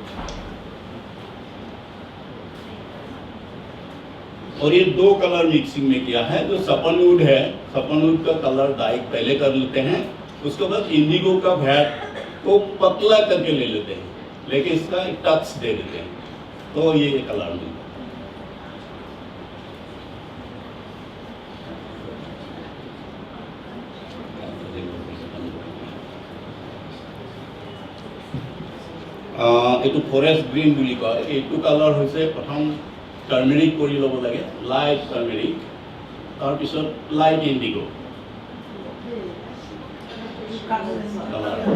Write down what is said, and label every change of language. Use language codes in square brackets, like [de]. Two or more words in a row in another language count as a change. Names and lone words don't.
[hi] और ये 2 [en] colour mixing [hi] में किया है। जो सपनवुड है, सपनवुड का [en] colour dye [hi] पहले कर लेते हैं, उसके बाद इंडिगो का भैट को पतला करके ले लेते हैं, लेकिन इसका एक टच दे देते हैं, तो ये कलर मिलता है। [as] এইটো [en] forest green [as] বুলি কয়। এইটো কালাৰ হৈছে প্ৰথম টাৰ্মেৰিক কৰি ল'ব লাগে, [en] light turmeric, [as] তাৰপিছত [en] light indigo colour.